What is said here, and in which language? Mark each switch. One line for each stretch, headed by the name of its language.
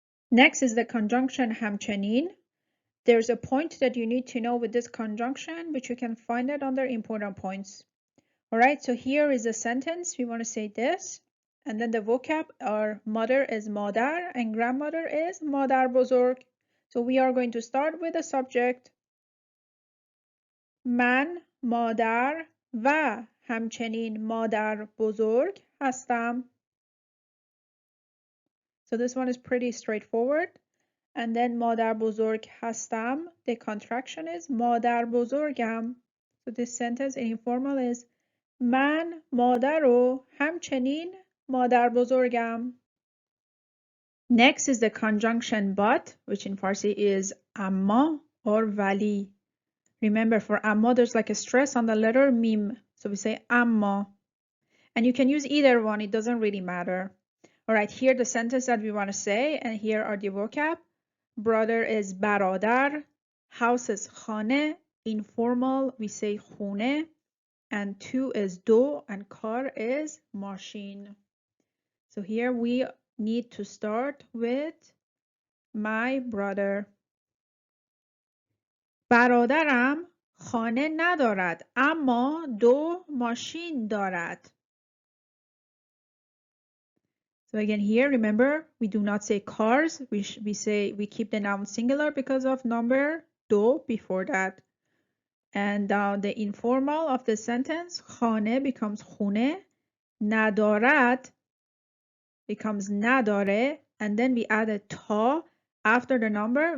English: Next is the conjunction همچنین. There's a point that you need to know with this conjunction, which you can find it under important points. All right, so here is a sentence. We want to say this, and then the vocab, our mother is مادر and grandmother is مادر بزرگ. So we are going to start with the subject.
Persian: من مادر و همچنین مادر بزرگ هستم.
English: So this one is pretty straightforward. And then
Persian: مادر بزرگ هستم,
English: the contraction is مادر بزرگم. So this sentence in informal is
Persian: من مادر و همچنین مادر بزرگم.
English: Next is the conjunction but, which in Farsi is amma or vali. Remember, for amma there's like a stress on the letter mim, so we say amma. And you can use either one, it doesn't really matter. All right, here the sentence that we want to say, and here are the vocab. Brother is برادر, house is خانه, informal we say خونه, and two is دو, and car is ماشین. So here we need to start with my brother. برادرم خانه ندارد اما 2 ماشین دارد. So again here, remember, we do not say cars, we keep the noun singular because of number do before that. And the informal of the sentence, خانه becomes خونه, ندارد becomes نداره, and then we add a ta after the number.